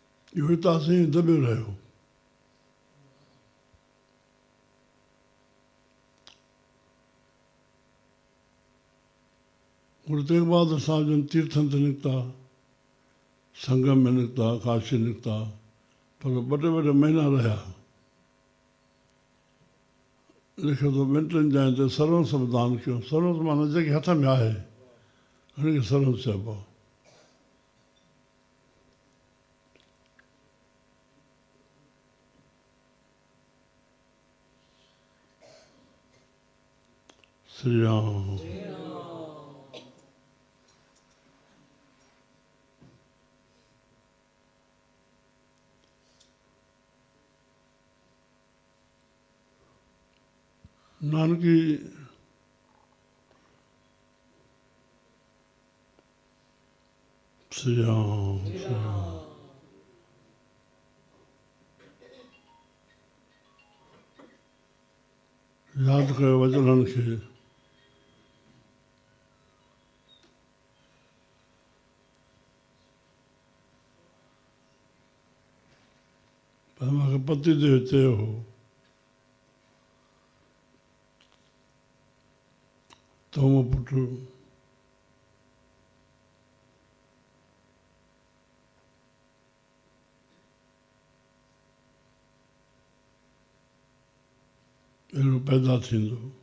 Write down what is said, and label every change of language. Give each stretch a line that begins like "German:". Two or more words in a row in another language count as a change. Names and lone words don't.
Sindhi: इहो ई तव्हां साईं दॿियो रहियो। गुरु तेग बहादुर साहिब जन तीर्थनि ते निकिता, संगम में निकिता, काशी निकिता, पर ॿ टे महीना रहिया। लिखियो तो ॿिनि टिनि जॻहियुनि ते सर्वंस बि दान कयो। सर्वंस माना जेके हथ में आहे हुनखे सर्वंस चइबो आहे। श्री राम। नानकी श्री राम, श्री राम। यादि कयो वचननि खे। पर मूंखे पति देव चयो हो त मूं पुटु अहिड़ो पैदा थींदो।